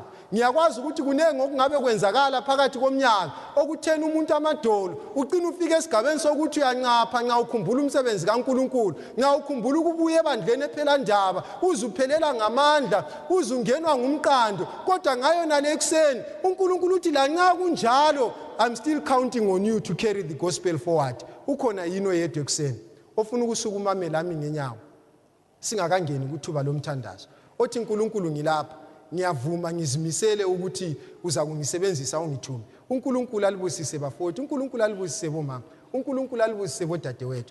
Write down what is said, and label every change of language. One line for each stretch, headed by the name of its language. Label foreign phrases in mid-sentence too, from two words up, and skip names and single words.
North Ndebele: Ngiyakwazi ukuthi kunenge okungabe kwenzakala phakathi komnyaka okuthena umuntu amadolo ucina ufike esigabeni sokuthi uyancapha nxa ukhumbula umsebenzi kaNkulunkulu, nxa ukhumbula ukubuya ebandleni ephela ndaba, uzuphelela ngamandla, uzungenwa ngumqando. Kodwa ngayo nale kuseni uNkulunkulu uthi lanxa kunjalo,
English: I'm still counting on you to carry the gospel forward.
North Ndebele: Ukhona yini oyedwa kuseni ofuna ukusukumame lami ngenyawo singakangeni kuthuba lomthandazo othi uNkulunkulu ngilapha, ngiyavuma ngizimisele ukuthi uza kungisebenzisa ungithume. uNkulunkulu alibusise bafowethu, uNkulunkulu alibusise bomama, uNkulunkulu alibusise bodadewethu.